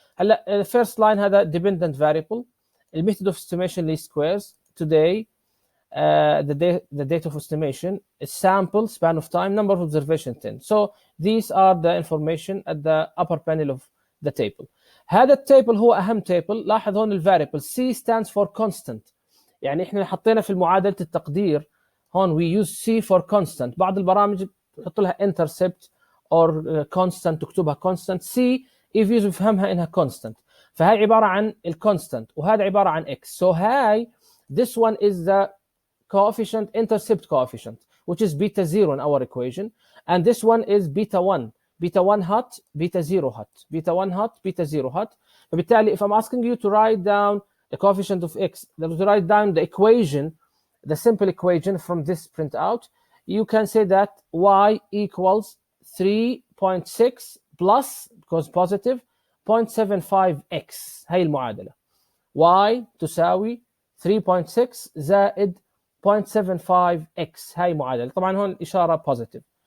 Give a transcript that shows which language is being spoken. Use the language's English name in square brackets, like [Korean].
[English] هلا first line هذا dependent variable. The method of estimation least squares. Today the date of estimation is sample span of time number of observation 10. So these are the information at the upper panel of the table. [Arabic] هذا التيبل هو أهم تيبل. لاحظ هون الفاريبل C [English] stands for constant. [Arabic] يعني إحنا حطينا في معادلة التقدير هون [English] we use C for constant. [Arabic] بعض البرامج تحط لها [English] intercept or constant [Arabic] تكتبها constant. C EViews بفهمها إنها constant. فهاي عبارة عن الconstant وهذا عبارة عن x. [English] So هاي this one is the coefficient intercept coefficient which is beta 0 in our equation, and this one is beta 1 hot beta 0 hot beta 1 hot beta 0 hot. فبالتالي if I'm asking you to write down the coefficient of x, to write down the equation, the simple equation from this printout, you can say that y equals 3.6 plus because positive 0.75x. [Arabic] هاي المعادلة y تساوي 3.6 زائد 0.75x. هاي معادلة طبعا هون إشارة positive.